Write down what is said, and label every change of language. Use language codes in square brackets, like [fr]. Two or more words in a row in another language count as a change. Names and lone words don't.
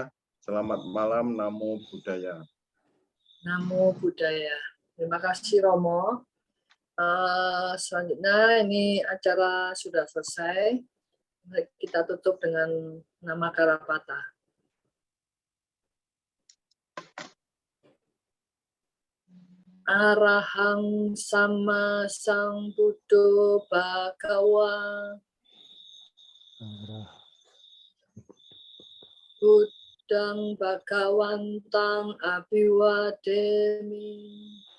[id] Selamat malam, [pi] Namo Buddhaya. Namo Buddhaya. [id] Terima kasih Romo. Selanjutnya ini acara sudah selesai. Kita tutup dengan nama Karapata. [pi] Arahang Sama Sambuddho Bhagawa. Buddhang Bhagawantang Abhiwademi.